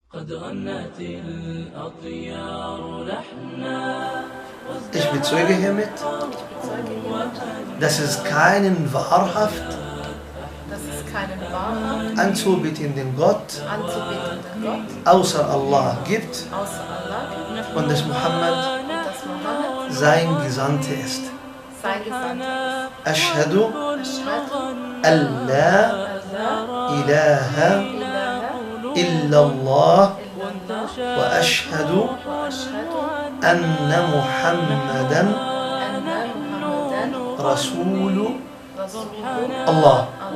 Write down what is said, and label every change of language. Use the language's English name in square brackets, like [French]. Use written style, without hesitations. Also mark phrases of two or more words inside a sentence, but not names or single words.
[Arabic] قد غنت الأطيار لحنا. [German] Ich bezeuge hiermit, dass es keinen wahrhaft anzubetenden Gott außer Allah gibt und dass Muhammad sein Gesandter ist. [Arabic] أشهد أن لا إله إلا الله وأشهد أن محمدا رسول الله.